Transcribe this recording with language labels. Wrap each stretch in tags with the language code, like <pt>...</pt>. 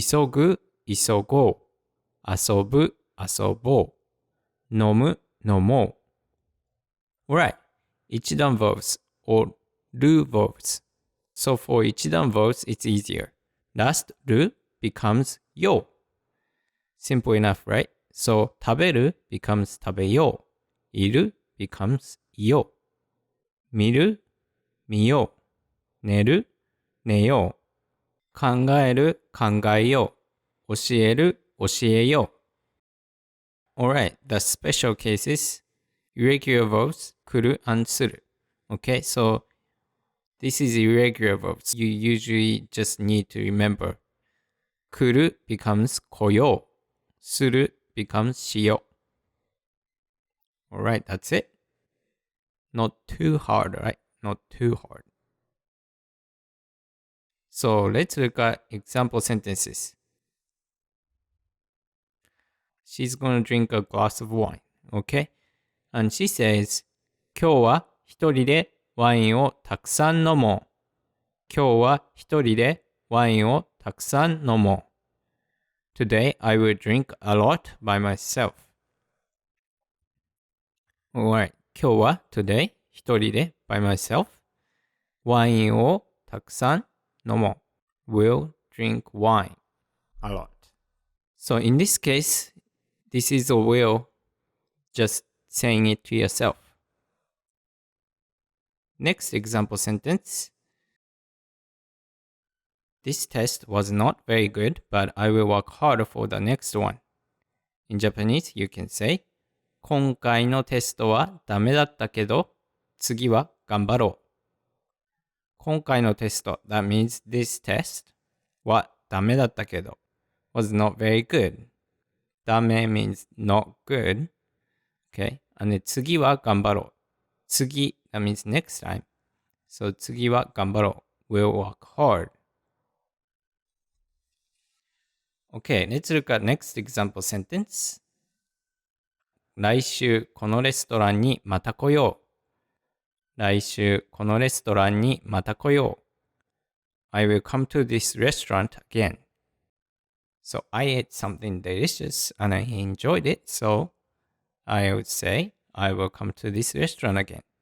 <ja>急ぐ, 急ごう.遊ぶ, 遊ぼう. 飲む, 飲もう.</ja> <en>Alright, 一段 verbs or る verbs. So for 一段 verbs, it's easier. Last る becomes よ. Simple enough, right?</en> <ja>So 食べる becomes 食べよう.いる becomes いよう. 見る 見よう.寝る 寝よう. 考える 考えよう.教える 教えよう.</ja> <en>Alright, the special cases, irregular verbs, 来る and する. Okay, so this is irregular verbs. You usually just need to remember.</en> <ja>来る becomes 来よう.する becomes しよう.</ja> <en>Alright, that's it. Not too hard, right? Not too hard. So let's look at example sentences. She's going to drink a glass of wine, okay? And she says,</en> <ja>今日は一人でワインをたくさん飲もう. 今日は一人でワインをたくさん飲もう.</ja> <en>Today I will drink a lot by myself.</en> <ja>Alright, 今日は today 一人で</ja> <en>by myself</en> <ja>ワインをたくさん飲もう.</ja> <en>Will drink wine a lot. So in this case, this is a will just saying it to yourself. Next example sentence. This test was not very good, but I will work harder for the next one. In Japanese, you can say,</en> <ja>今回のテストはダメだったけど、次は頑張ろう。今回のテスト,</ja> <en>that means this test,</en> <ja>はダメだったけど,</ja> <en>was not very good. ダメ means not good. Okay, and then</en> <ja>次は頑張ろう。</ja> <en>次, that means next time. So</en> <ja>次は頑張ろう.</ja> <en>We'll work hard. Okay, let's look at next example sentence.</en> <ja>来週このレストランにまた来よう。来週このレストランにまた来よう。</ja> <en>I will come to this restaurant again. So I ate something delicious and I enjoyed it. So I would say, I will come to this restaurant again.</en>